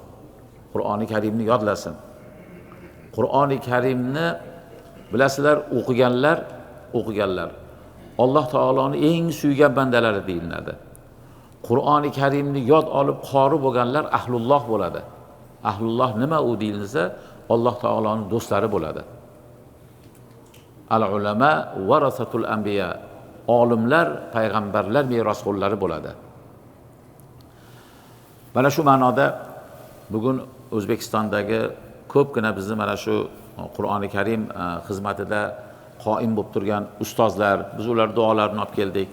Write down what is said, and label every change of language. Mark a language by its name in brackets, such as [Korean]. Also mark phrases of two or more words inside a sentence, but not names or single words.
[Uzbek] Qur'oni Karimni yodlasin. Qur'oni Karimni bilasizlar, o'qiganlar Alloh taoloning eng suygan bandalari deyiladi. Qur'oni Karimni yod olib qori bo'lganlar ahlulloh bo'ladi. Ahlulloh nima u deyilsa, Alloh taoloning do'stlari bo'ladi. [Arabic] العلماء ورثة الأنبياء. [Uzbek] Olimlar payg'ambarlar merosxo'rlari bo'ladi. Mana shu ma'noda bugun O'zbekistondagi ko'pgina bizni mana shu Qur'oni Karim xizmatida qoim bo'lib turgan ustozlar, biz ular duolarini olib keldik.